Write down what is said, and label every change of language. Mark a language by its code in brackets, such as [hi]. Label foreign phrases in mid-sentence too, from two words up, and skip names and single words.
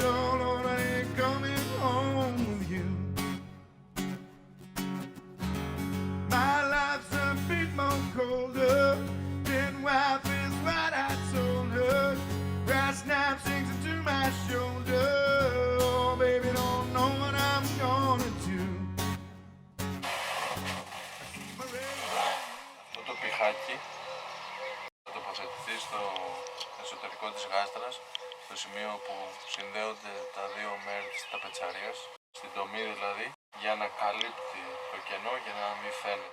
[en] Oh Lord, I ain't coming home with you. My life's a bit more colder. Dead wife is what I told her. Brass knife sinks into my shoulder. Oh baby, don't know what I'm gonna do. [el] Αυτό το πιχάκι θα τοποθετηθεί στο εσωτερικό της γάστρας, στο σημείο που συνδέονται τα δύο μέρη της ταπετσαρίας, στην τομή δηλαδή, για να καλύπτει το κενό και να μην φαίνεται.